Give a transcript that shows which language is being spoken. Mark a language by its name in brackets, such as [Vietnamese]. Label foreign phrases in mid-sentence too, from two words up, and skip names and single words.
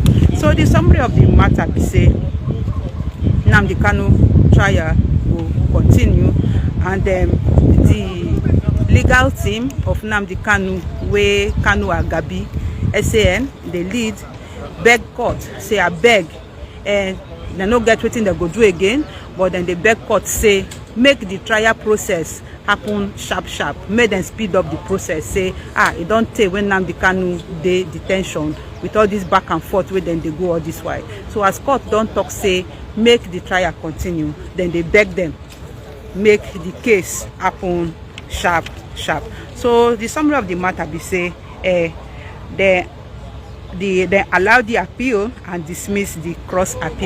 [Nigerian Pidgin] So the summary of the matter be say Nnamdi Kanu trial will continue, and the legal team of Nnamdi Kanu, where Kanu Agabi SAN the lead, beg court say I beg, and they no get wetin they go do again, but then they beg court say make the trial process happen sharp, make them speed up the process. Say it don't take when Nnamdi Kanu dey detention with all this back and forth where then they go all this way. So as court don't talk say make the trial continue, then they beg them make the case happen sharp. So the summary of the matter be say they allow the appeal and dismiss the cross appeal.